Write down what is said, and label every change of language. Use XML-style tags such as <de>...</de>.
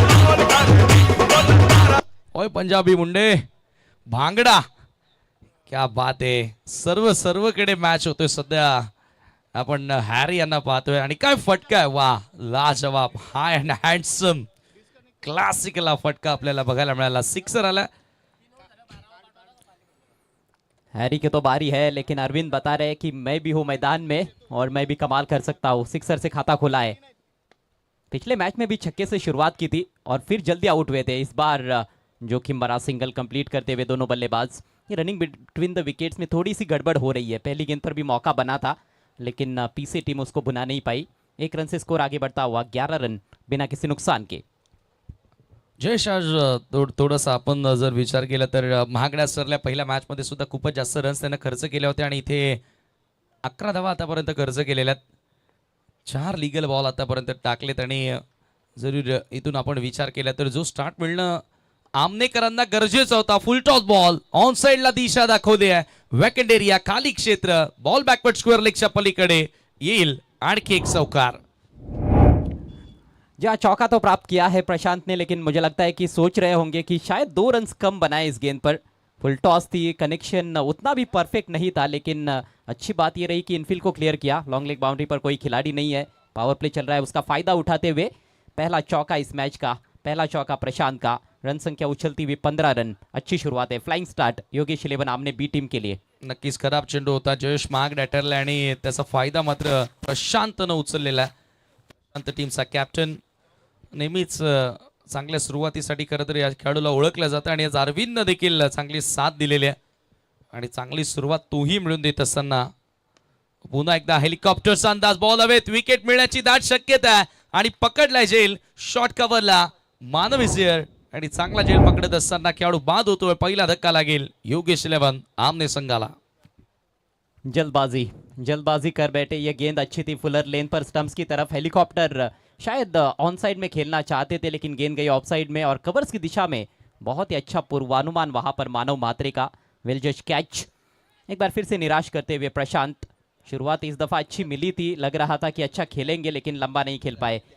<hi>ओए पंजाबी मुंडे, भांगडा, क्या बात आहे.</hi> <mr>सर्वकडे मॅच होतोय सध्या. आपण हॅरी यांना पाहतोय आणि काय फटका आहे. वा, लाजवाब, हाय अँड हँडसम, क्लासिकल हा फटका आपल्याला बघायला मिळाला. सिक्सर आला.</mr> <hi>हैरी की तो बारी है, लेकिन अरविंद बता रहे हैं कि मैं भी हूं मैदान में और मैं भी कमाल कर सकता हूं. सिक्सर से खाता खुला है. पिछले मैच में भी छक्के से शुरुआत की थी और फिर जल्दी आउट हुए थे. इस बार जोखिम भरा सिंगल कंप्लीट करते हुए दोनों बल्लेबाज. ये रनिंग बिटवीन द विकेट्स में थोड़ी सी गड़बड़ हो रही है. पहली गेंद पर भी मौका बना था, लेकिन पीसी टीम उसको भुना नहीं पाई. 1 रन से स्कोर आगे बढ़ता हुआ 11 रन बिना किसी नुकसान के.</hi> <mr>जयेश, आज थोडासा आपण जर विचार केला तर महागड्या सरल्या पहिल्या मॅच मध्ये सुद्धा खूपच जास्त रन्स त्यांना खर्च केले होते आणि इथे 11 धावा आतापर्यंत खर्च केलेल्या. 4 लीगल बॉल आतापर्यंत टाकलेत आणि जरूर इथून आपण विचार केला तर जो स्टार्ट मिळणं आमनेकरांना गरजेचा होता. फुल टॉस बॉल ऑन साइडला दिशा दाखवली आहे. वॅकंड एरिया खाली क्षेत्र, बॉल बॅकवर्ड स्क्वेअर लेगच्या पलीकडे येईल. आणखी एक चौकार.</mr> <hi>जहाँ चौका तो प्राप्त किया है प्रशांत ने, लेकिन मुझे लगता है कि सोच रहे होंगे कि शायद 2 रन्स कम बनाए इस गेंद पर. फुल टॉस थी, कनेक्शन उतना भी परफेक्ट नहीं था, लेकिन अच्छी बात ये रही कि इनफील्ड को क्लियर किया. लॉन्ग लेग बाउंड्री पर कोई खिलाड़ी नहीं है, पावर प्ले चल रहा है, उसका फायदा उठाते हुए पहला चौका इस मैच का, पहला चौका प्रशांत का. रन संख्या उछलती हुई 15 रन. अच्छी शुरुआत है, फ्लाइंग स्टार्ट योगेश इलेवन आमने बी टीम के लिए.</hi> <mr>नक्कीच खराब चेंडू होता, जयेश महाग डॅटरला आणि त्याचा फायदा मात्र प्रशांतनं उचललेला आहे. प्रशांत टीमचा कॅप्टन नेहमीच चांगल्या सुरुवातीसाठी खरं तर या खेळाडूला ओळखलं जातं आणि आज अरविंदनं देखील चांगली साथ दिलेली आहे आणि चांगली सुरुवात तोही मिळून देत असताना पुन्हा एकदा हेलिकॉप्टरचा अंदाज. बॉल हवेत, विकेट मिळण्याची दाट शक्यता आहे आणि पकडलाय जेल शॉर्ट कव्हरला मानव इझियर आणि चांगला जेल पकडत असताना खेळाडू बाद होतोय. पहिला धक्का लागेल योगेश इलेवन आमने संघाला.</mr> <hi>जल्दबाजी कर बैठे. ये गेंद अच्छी थी फुलर लेन पर स्टंप्स की तरफ. हेलीकॉप्टर शायद ऑन साइड में खेलना चाहते थे, लेकिन गेंद गई ऑफ साइड में और कवर्स की दिशा में. बहुत ही अच्छा पूर्वानुमान वहां पर मानव मात्रे का.</hi> <en>Well जज catch.</en> <hi>एक बार फिर से निराश करते हुए प्रशांत. शुरुआत इस दफा अच्छी मिली थी, लग रहा था कि अच्छा खेलेंगे, लेकिन लंबा नहीं खेल पाए.</hi>